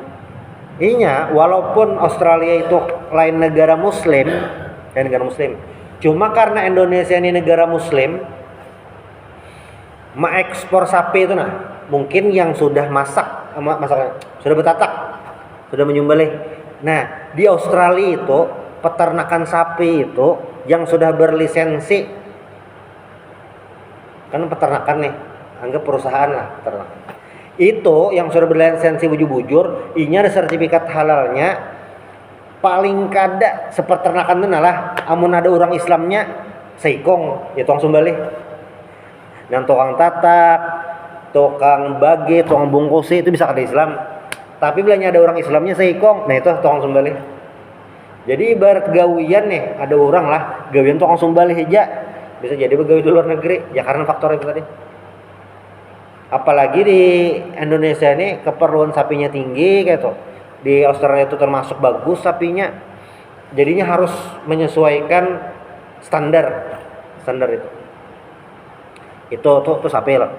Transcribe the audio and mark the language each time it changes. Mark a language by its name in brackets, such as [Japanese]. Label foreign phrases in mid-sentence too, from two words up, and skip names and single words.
[Banjar] Inya, walaupun Australia itu lain negara Muslim, cuma karena Indonesia ini negara Muslim, mengekspor sapi itu nah, mungkin yang sudah masaknya sudah betatak, sudah menyembelih. [Indonesian] Nah, di Australia itu peternakan sapi itu yang sudah berlisensi, kan peternakan nih, anggap perusahaan lah peternakan. [Banjar] Itu yang sudah berlisensi bujur-bujur, inya ada sertifikat halalnya. Paling kada sepeternakan itu lah, amun ada orang Islamnya seikong, ya tukang sembelih. Dan tukang tatak, tukang bagi, tukang bungkusi itu bisa kada Islam. Tapi bilanya ada orang Islamnya seikong, nah itu tukang sembelih. Jadi ibarat gawian nih, ada orang lah gawian tukang sembelih aja, bisa jadi begawi di luar negeri, ya karena faktor itu tadi. [Indonesian] Apalagi di Indonesia ini keperluan sapinya tinggi kayak tuh. Di Australia itu termasuk bagus sapinya. Jadinya harus menyesuaikan standar itu. Itu sapi loh.